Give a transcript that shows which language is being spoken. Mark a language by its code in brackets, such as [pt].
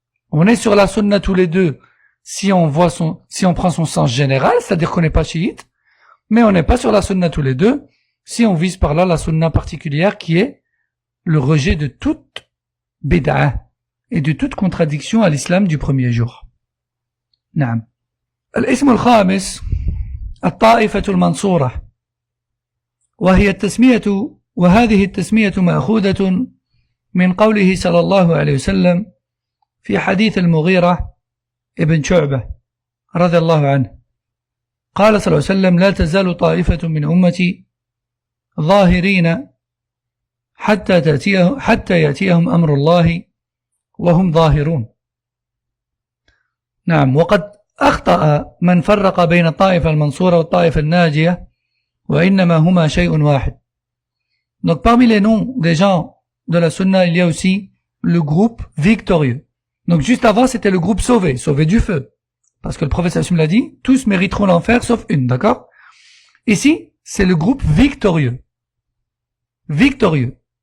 [fr] On est sur la sunna tous les deux. Si on prend son sens général, c'est-à-dire qu'on n'est pas chiite, mais on n'est pas sur la sunna tous les deux, si on vise par là la sunna particulière qui est le rejet de toute bid'ah et de toute contradiction à l'islam du premier jour. [ar] Naam. الاسم الخامس الطائفة المنصورة وهي وهذه التسمية مأخوذة من قوله صلى الله عليه وسلم في حديث المغيرة ابن شعبة رضي الله عنه قال صلى الله عليه وسلم لا تزال طائفة من أمتي ظاهرين حتى يأتيهم أمر الله وهم ظاهرون. نعم. وقد أخطأ من فرق بين الطائفة المنصورة والطائفة الناجية وإنما هما شيء واحد. [fr] Donc parmi les noms des gens de la sunna, il y a aussi le groupe victorieux. Donc juste avant, c'était le groupe sauvé du feu. Parce que le prophète sallallahu alayhi wa sallam l'a dit, tous mériteront l'enfer sauf une, d'accord? Ici, c'est le groupe victorieux. Victorieux.